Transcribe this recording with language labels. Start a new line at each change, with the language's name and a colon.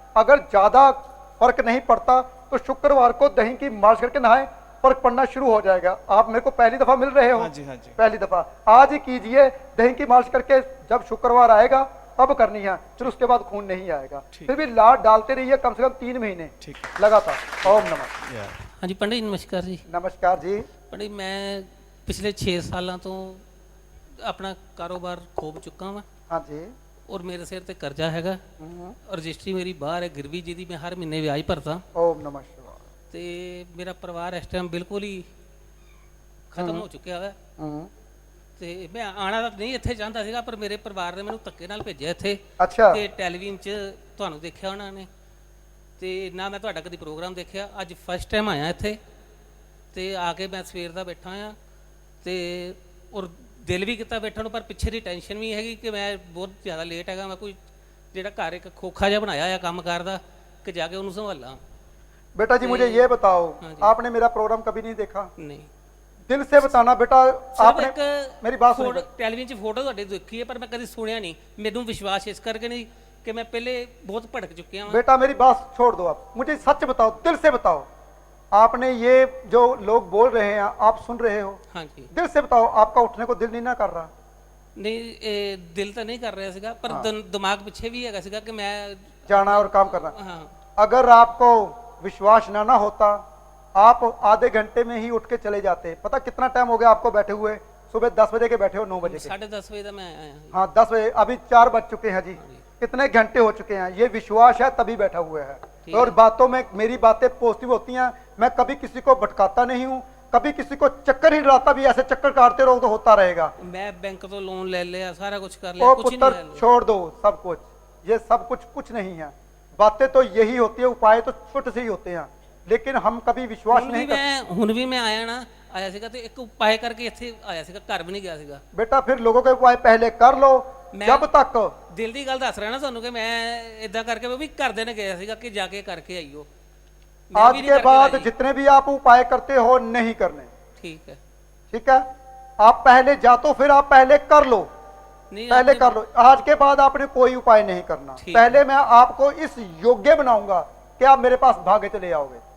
Hindi: अगर ज्यादा फर्क नहीं पड़ता तो शुक्रवार को दही की मालिश करके नहाएं, फर्क पड़ना शुरू हो जाएगा। आप मेरे को पहली दफा मिल रहे हो? हाँ जी, हाँ जी। पहली दफा आज ही कीजिए, दही की मालिश करके जब शुक्रवार आएगा तब करनी है, फिर उसके बाद खून नहीं आएगा। फिर भी लाड डालते रहिए कम से कम 3 महीने लगातार। ओम नमः। हाँ जी पंडित जी, नमस्कार जी। नमस्कार जी। पंडित मैं पिछले
Punjabi: 6 ਸਾਲਾਂ ਤੋਂ ਆਪਣਾ ਕਾਰੋਬਾਰ ਖੋਬ ਚੁੱਕਾ ਵਾਂ।
Hindi: हाँ जी।
Punjabi: ਔਰ ਮੇਰੇ ਸਿਰ ਤੇ ਕਰਜ਼ਾ ਹੈਗਾ, ਰਜਿਸਟਰੀ ਮੇਰੀ ਬਾਹਰ ਹੈ ਗਿਰਵੀ, ਜਿਹਦੀ ਮੈਂ ਹਰ ਮਹੀਨੇ ਵਿਆਜ ਭਰਦਾ।
Hindi: ओम नमः शिवाय।
Punjabi: ਤੇ ਮੇਰਾ ਪਰਿਵਾਰ ਇਸ ਟਾਈਮ ਬਿਲਕੁਲ ਹੀ ਖਤਮ ਹੋ ਚੁੱਕਿਆ ਹੈ। ਤੇ ਮੈਂ ਆਣਾ ਤਾਂ ਨਹੀਂ ਇੱਥੇ ਚਾਹੁੰਦਾ ਸੀਗਾ, ਪਰ ਮੇਰੇ ਪਰਿਵਾਰ ਨੇ ਮੈਨੂੰ ਧੱਕੇ ਨਾਲ ਭੇਜਿਆ ਇੱਥੇ।
Hindi: अच्छा।
Punjabi: ਤੇ ਟੈਲੀਵਿਜ਼ਨ 'ਚ ਤੁਹਾਨੂੰ ਦੇਖਿਆ ਉਹਨਾਂ ਨੇ, ਤੇ ਨਾ ਮੈਂ ਤੁਹਾਡਾ ਕਦੀ ਪ੍ਰੋਗਰਾਮ ਦੇਖਿਆ, ਅੱਜ ਫਸਟ ਟਾਈਮ ਆਇਆ ਇੱਥੇ। ਤੇ ਆ ਕੇ ਮੈਂ ਸਵੇਰ ਦਾ ਬੈਠਾ ਆ, ਤੇ ਔਰ ਦਿਲ ਵੀ ਕੀਤਾ ਬੈਠਣ ਨੂੰ, ਪਰ ਪਿੱਛੇ ਦੀ ਟੈਨਸ਼ਨ ਵੀ ਹੈਗੀ ਕਿ ਮੈਂ ਬਹੁਤ ਜ਼ਿਆਦਾ ਲੇਟ ਹੈਗਾ। ਮੈਂ ਕੋਈ ਜਿਹੜਾ ਘਰ ਇੱਕ ਖੋਖਾ ਜਿਹਾ ਬਣਾਇਆ ਆ ਕੰਮ ਕਰਦਾ, ਕਿ ਜਾ ਕੇ ਉਹਨੂੰ ਸੰਭਾਲਾਂ।
Hindi: बेटा जी मुझे ये बताओ, आपने मेरा प्रोग्राम कभी नहीं देखा?
Punjabi: ਨਹੀਂ
Hindi: दिल से बताना बेटा। आपने मेरी बात सुनो।
Punjabi: ਟੈਲੀਵਿਜ਼ਨ 'ਚ ਫੋਟੋ ਤੁਹਾਡੀ ਦੇਖੀ ਹੈ, ਪਰ ਮੈਂ ਕਦੀ ਸੁਣਿਆ ਨਹੀਂ। ਮੈਨੂੰ ਵਿਸ਼ਵਾਸ ਇਸ ਕਰਕੇ ਨਹੀਂ ਕਿ ਮੈਂ ਪਹਿਲੇ ਬਹੁਤ ਭਟਕ ਚੁੱਕਿਆ ਹਾਂ।
Hindi: बेटा मेरी बात छोड़ दो, आप मुझे सच बताओ, दिल से बताओ। आपने ये जो लोग बोल रहे हैं आप सुन रहे हो? हाँ जी। दिल से बताओ, आपका उठने को दिल नहीं ना कर रहा?
Punjabi: ਨਹੀਂ ਇਹ ਦਿਲ ਤਾਂ ਨਹੀਂ ਕਰ ਰਿਹਾ ਸੀਗਾ, ਪਰ ਦਿਮਾਗ ਪਿੱਛੇ ਵੀ ਹੈਗਾ ਸੀਗਾ ਕਿ ਮੈਂ
Hindi: जाना और काम करना। हाँ। अगर आपको विश्वास ना होता, आप आधे घंटे में ही उठ के चले जाते। पता कितना टाइम हो गया आपको बैठे हुए? सुबह 10 बजे के बैठे हो, 9 बजे के?
Punjabi: 10:30 वजे का मैं आया।
Hindi: हाँ 10 बजे, अभी 4 बज चुके हैं जी। कितने घंटे हो चुके हैं? ये विश्वास है तभी बैठा हुआ है। और बातों में मेरी बातें पॉजिटिव होती हैं। मैं कभी किसी को भटकाता नहीं हूँ, कभी किसी को चक्कर ही डराता भी। ऐसे चक्कर काटते रहो तो होता रहेगा। मैं बैंक तो लोन ले लिया, सारा कुछ कर लिया, ओ कुछ पुत्र नहीं छोड़ दो सब कुछ, ये सब कुछ नहीं है। बातें तो यही होती है, उपाय तो छोटे से ही होते हैं, लेकिन हम कभी विश्वास नहीं करते।
Punjabi: ਹੁਣ ਵੀ ਮੈਂ ਆਇਆ ਸੀਗਾ ਤੇ ਇੱਕ ਉਪਾਏ ਕਰਕੇ ਇੱਥੇ ਆਇਆ ਸੀਗਾ, ਘਰ ਵੀ ਨਹੀਂ ਗਿਆ ਸੀਗਾ।
Hindi: बेटा फिर लोगों के उपाय पहले कर लो। जब तक
Punjabi: ਦਿਲ ਦੀ ਗੱਲ ਦੱਸ ਰਿਹਾ ਨਾ ਤੁਹਾਨੂੰ ਕਿ ਮੈਂ ਇਦਾਂ ਕਰਕੇ ਮੈਂ ਵੀ ਘਰਦੇ ਨੇ ਗਿਆ ਸੀਗਾ ਕਿ ਜਾ ਕੇ ਕਰਕੇ ਆਈਓ।
Hindi: आज के बाद जितने भी आप उपाय करते हो नहीं करने। ठीक है। ठीक है, आप पहले जा तो फिर आप पहले कर लो, पहले कर लो। आज के बाद आपने कोई उपाय नहीं करना। पहले मैं आपको इस योग्य बनाऊंगा कि आप मेरे पास भागे चले आओगे।